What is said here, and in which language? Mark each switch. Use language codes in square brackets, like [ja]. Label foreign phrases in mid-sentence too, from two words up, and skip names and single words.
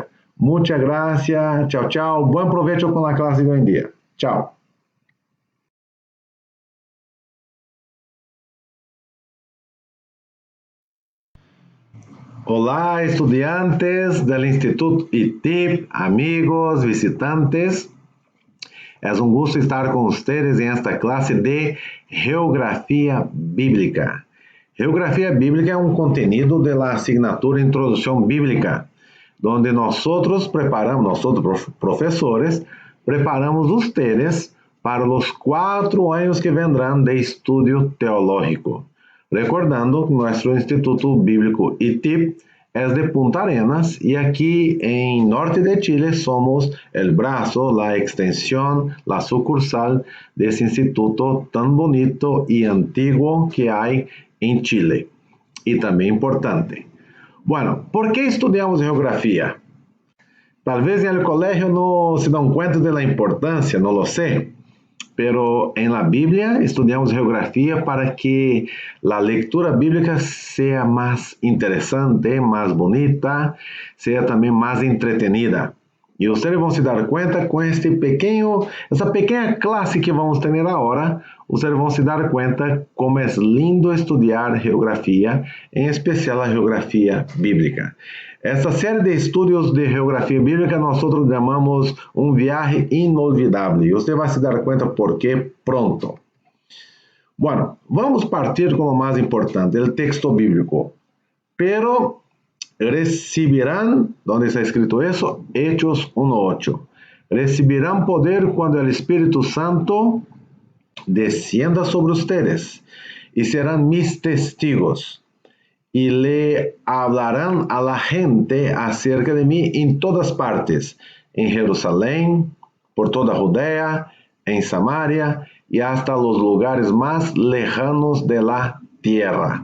[es] Muchas gracias, chao, chao, buen provecho con la clase de hoy en día. Chao. Olá, estudiantes del Instituto ITIP, amigos, visitantes. [pt] É um gosto estar com vocês em esta classe de Geografia Bíblica. Geografia Bíblica é um conteúdo da asignatura Introdução Bíblica, onde nós preparamos, nós professores, preparamos vocês para os 4 anos que vendrão de estudo teológico. [es] Recordando que nuestro Instituto Bíblico ITIP es de Punta Arenas y aquí en norte de Chile somos el brazo, la extensión, la sucursal de ese instituto tan bonito y antiguo que hay en Chile y también importante. Bueno, ¿por qué estudiamos geografía? Tal vez en el colegio no se dan cuenta de la importancia, no lo sé. Pero en la Biblia estudiamos geografía para que la lectura bíblica sea más interesante, más bonita, sea también más entretenida. [pt] E vocês vão se dar conta com essa pequena classe que vamos ter agora, vocês vão se dar conta como é lindo estudar geografia, em especial a geografia bíblica. Esta série de estudos de geografia bíblica nós chamamos um viaje inolvidável. E você vai se dar conta por quê pronto. Bueno, vamos partir com o mais importante, o texto bíblico. [es] Pero recibirán, ¿dónde está escrito eso? Hechos 1:8. Recibirán poder cuando el Espíritu Santo descienda sobre ustedes y serán mis testigos y le hablarán a la gente acerca de mí en todas partes, en Jerusalén, por toda Judea, en Samaria y hasta los lugares más lejanos de la tierra.